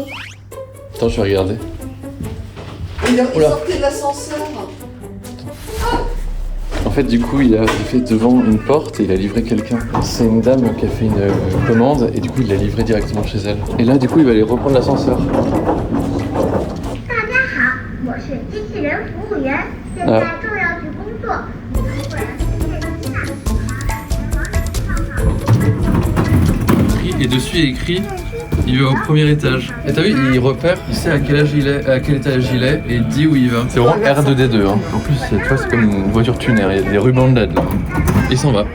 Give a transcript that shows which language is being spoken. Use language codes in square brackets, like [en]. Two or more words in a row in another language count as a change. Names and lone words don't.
[fr] Attends, je vais regarder. Il sortait de l'ascenseur. En fait, du coup, il a fait devant une porte et il a livré quelqu'un. C'est une dame qui a fait une commande et du coup, il l'a livré directement chez elle. Et là, du coup, il va aller reprendre l'ascenseur. [zh] 大家好，我是机器人服务员，现在正要去工作。如果要是现金呢？ [fr] Et dessus il est écrit il va au premier étage. Et t'as vu, il repère, il sait à quel âge il est, à quel étage il est et il dit où il va. C'est vraiment R2D2. Hein. En plus, tu vois, c'est comme une voiture tunée, il y a des rubans de LED là. Il s'en va.